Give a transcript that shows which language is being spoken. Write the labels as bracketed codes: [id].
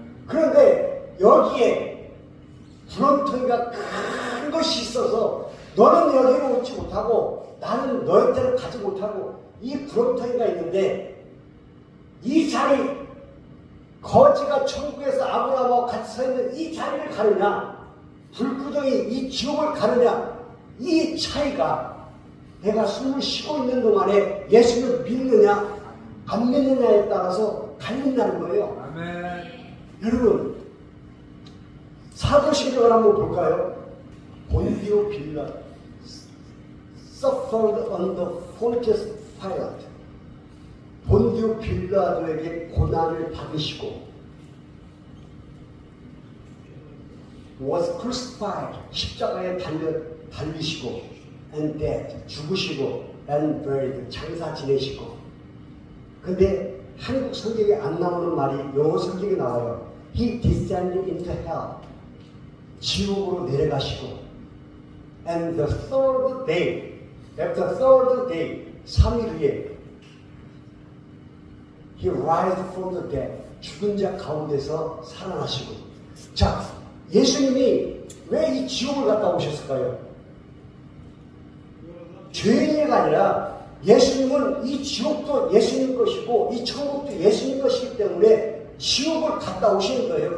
[ko] 그런데 여기에 구렁텅이가 큰 것이 있어서 너는 여기로 오지 못하고 나는 너희들을 가지 못하고 이 구렁텅이가 있는데 이 자리, 거지가 천국에서 아브라함하고 같이 서 있는 이 자리를 가느냐, 불구덩이 이 지옥을 가느냐, 이 차이가 내가 숨을 쉬고 있는 동안에 예수를 믿느냐 안 믿느냐에 따라서 갈린다는 거예요. 아멘. 여러분, 사도신경을 한번 볼까요? 본디오 빌라 [en] suffered under Pontius Pilate. [ko] 본디오 빌라도에게 고난을 받으시고 [en] was crucified, [ko] 십자가에 달리시고 [en] and dead, [ko] 죽으시고 [en] and buried. [ko] 장사 지내시고. 근데 한국 성경에 안 나오는 말이 영어 성경에 나와요. [en] He descended into hell. [ko] 지옥으로 내려가시고. [en] And the third day, after third day, [ko] 3일 후에 [en] He rised from the dead. [ko] 죽은 자 가운데서 살아나시고. 자, 예수님이 왜 이 지옥을 갔다 오셨을까요? 죄인이가 아니라 예수님은 이 지옥도 예수님 것이고 이 천국도 예수님 것이기 때문에 지옥을 갔다 오시는 거예요.